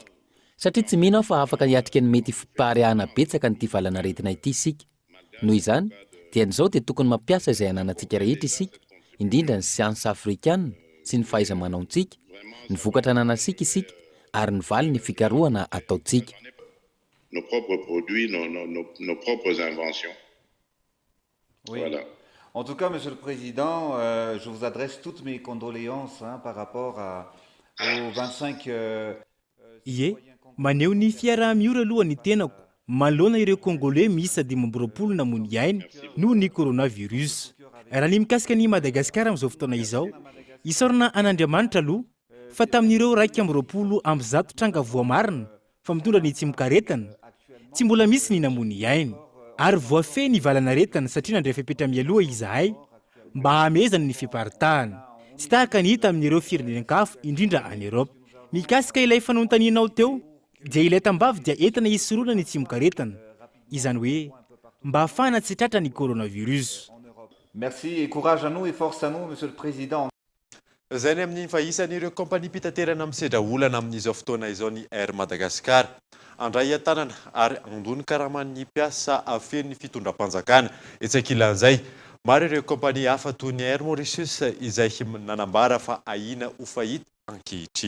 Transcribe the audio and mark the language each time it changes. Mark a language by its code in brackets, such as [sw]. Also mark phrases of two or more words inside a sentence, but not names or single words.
[mg] Satria tsy mino aho fa afaka hiatrika ny mety fiparihana betsaka nyity valanaretina ity isika. Noho izany dia n'izao dia tokony mampiasa izay ananantsika rehetra isika, indrindra ny siansa afrikana sy ny fahaiza-manaontsika, ny vokatrananantsika isika ary ny valy ny fikarohana ataontsika. [fr] Nos propres produits, nos propres inventions. Oui. Voilà. En tout cas, Monsieur le Président, je vous adresse toutes mes condoléances par rapport aux 25... [mg] Ie, maneho ny fiaraha-miora aloha ny tenako maloana ireo Congolais miisa 20 namono iaina noho ny coronavirus. Raha ny mikasika ny Madagasikara amin'izao fotoana izao, isaorana an'Andriamanitra aloha fa tamin'ireo 120 tranga voamarina fa mitondra ny tsimikaretana tsy mbola misy ny namono iaina ary voafehy ny valanaretana satria nandray fepetra mialoha izahay mba hamezana ny fiparitahana tsy tahaka ny hita amin'ireo firenenen-kafa indrindra any Europe. Mikasika ilay fanontanianao teo dia ilay tambavy dia entina hisoroana ny tsimikaretana, izany hoe mba ahafahana tsy tratra ny coronavirus. [fr] Merci et courage à nous et force à nous, Monsieur le Président. [mg] Zay ny amin'ny fa isan'ireo kompania mpitaterana misedra olana amin'izao fotoana izao ny Air Madagascar. Andray an-tanana ary andony karaman'ny mpiasa afen'ny fitondram-panjakana. Etsakilan'izay, maro ireo kompania hafa toy ny Air Mauritius izay nanambara fa ahina ho fahita ankehitriny.